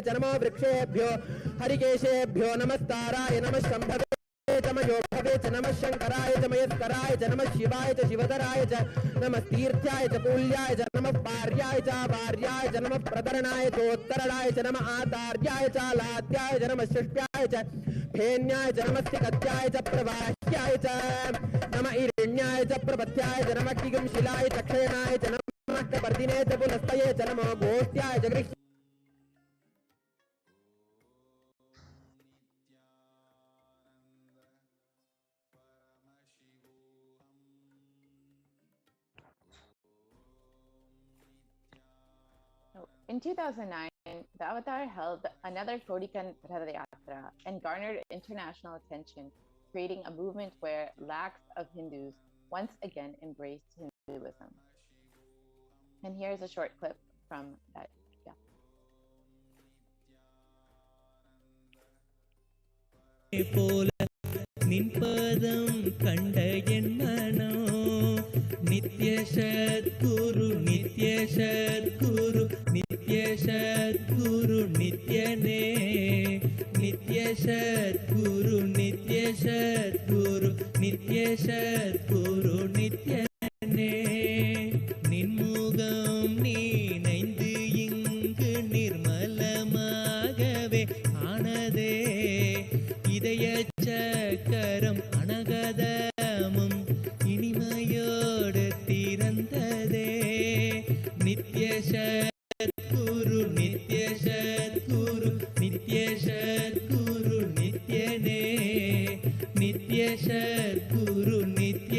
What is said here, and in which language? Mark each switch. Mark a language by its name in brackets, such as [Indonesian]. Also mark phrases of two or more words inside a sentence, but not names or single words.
[Sanskrit] च नमो वृक्षेभ्यो हरिकेशेभ्यो नमस्ताराय नमः शम्भवे च मयोभवे च नमः शंकराय च मयस्कराय च नमः शिवाय च शिवधराय च नमः तीर्थ्याय च कूल्याय च नमः पार्याय च वार्याय च नमः प्रतरणाय चोत्तरणाय च नमः आतार्याय च लाद्याय च नमः षष्ट्याय च फेन्याय च नमः सिकत्याय च प्रवाह्याय च नमः इरण्याय च प्रपथ्याय च नमः किगंशिलाय च क्षयणाय च नमः कपर्दिने च पुनस्तये च नमः गोष्ट्याय च गृह्य [English] In 2009, the Avatar held another Kodikan Ratha Yatra and garnered international attention, creating a movement where lakhs of Hindus once again embraced Hinduism. And here's a short clip from that. [Tamil] நித்ய சத்குரு நித்ய சத்குரு நித்ய சத்குரு நித்யனே நித்ய சத்குரு நித்ய சத்குரு நித்ய சத்குரு நித்யனே நின்முகம் நீனைந்து இங்கு நிர்மலமாகவே ஆனதே இதய சக்கரம் அனகதமும் இனிமையோடு திறந்ததே நித்ய சத்குரு நித்ய சத்குரு நித்ய சத்குரு நித்யனே நித்ய சத்குரு நித்ய